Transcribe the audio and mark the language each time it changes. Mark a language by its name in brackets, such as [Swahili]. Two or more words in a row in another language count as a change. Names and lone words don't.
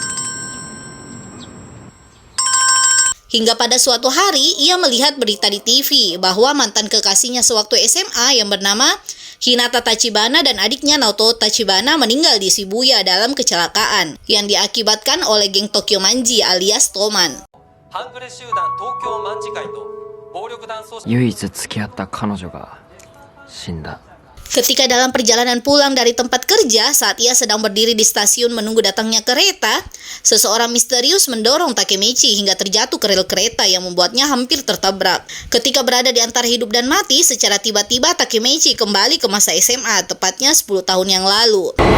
[Indonesian] Hingga pada suatu hari, ia melihat berita di TV bahwa mantan kekasihnya sewaktu SMA yang bernama Hinata Tachibana dan adiknya Naoto Tachibana meninggal di Shibuya dalam kecelakaan yang diakibatkan oleh geng Tokyo Manji alias Toman. [Japanese] 唯一付き合った彼女が死んだ。 [Indonesian] Ketika dalam perjalanan pulang dari tempat kerja, saat ia sedang berdiri di stasiun menunggu datangnya kereta, seseorang misterius mendorong Takemichi hingga terjatuh ke rel kereta yang membuatnya hampir tertabrak. Ketika berada di antara hidup dan mati, secara tiba-tiba Takemichi kembali ke masa SMA, tepatnya 10 tahun yang lalu.